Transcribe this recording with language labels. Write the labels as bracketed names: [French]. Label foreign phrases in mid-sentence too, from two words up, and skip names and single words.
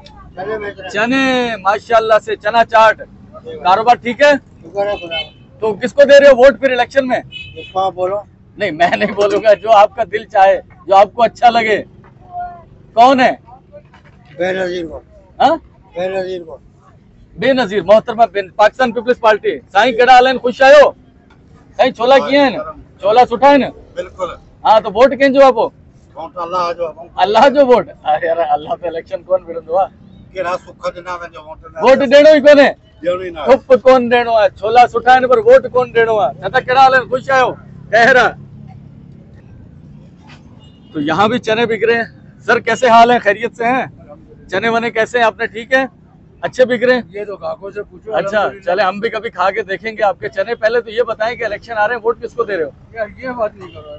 [Urdu] چنے، ماشاءاللہ سے چنا چاٹ. کاروبار ٹھیک ہے? تو کس کو دے رہے ہو ووٹ پھر الیکشن میں? آپ بولو. نہیں میں نہیں بولوں گا، جو آپ کا دل چاہے، جو آپ کو اچھا لگے. کون ہے? بینظیر کو. हाँ, بینظیر کو. [Sindhi] बेनजीर मोहतरमा पाकिस्तान पीपल्स पार्टी साईं केड़ा हाल खुश आयो? साईं छोला [Urdu] کیے ہیں, [Sindhi] छोला सुठा है ना? [Urdu] बिल्कुल। [Sindhi] हाँ तो वोट कंहिंजो आहे पोइ? अल्लाह जो वोट। [Urdu] ارے یار اللہ پہ [Sindhi] इलेक्शन कोन विढ़ंदो आहे, केड़ा सुख ॾिना वञो वोट ॾियणो ई कोन्हे, ॾियणो ई न चुप कोन ॾियणो आहे। छोला सुठा आहिनि पर वोट कोन ॾियणो आहे। न त कहिड़ा हाल आहिनि, ख़ुशि आहियो? खैर आहे। [Urdu] تو یہاں بھی چنے بک رہے ہیں. سر کیسے حال ہے، خیریت سے ہیں؟ چنے ونے کیسے ہیں آپ نے، ٹھیک ہے، اچھے بک رہے ہیں? یہ تو گاہکوں سے پوچھو. اچھا چلے ہم بھی کبھی کھا کے دیکھیں گے آپ کے چنے۔ پہلے تو یہ بتائیں کہ الیکشن آ رہے ہیں، ووٹ کس کو دے رہے ہو? یہ بات نہیں کرو.